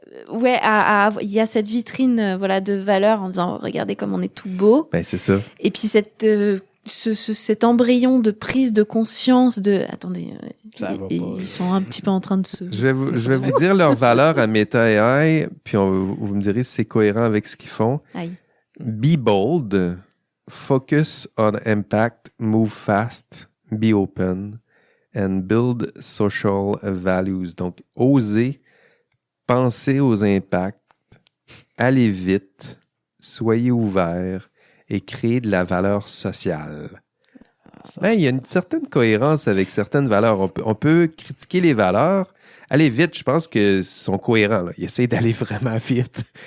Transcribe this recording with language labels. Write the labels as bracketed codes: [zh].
[fr] Ouais, il y a cette vitrine de valeurs en disant regardez comme on est tout beau. Ben, c'est ça. Et puis cet embryon de prise de conscience de attendez, ils sont un petit peu en train de se. Je vais vous dire leurs valeurs à Meta AI, puis vous me direz si c'est cohérent avec ce qu'ils font. Aïe. [en] Be bold, focus on impact, move fast, be open, and build social values. [fr] Donc, oser. Pensez aux impacts, allez vite, soyez ouverts et créez de la valeur sociale. Il y a une certaine cohérence avec certaines valeurs. On peut critiquer les valeurs. Allez vite, je pense qu'ils sont cohérents. Là. Ils essaient d'aller vraiment vite.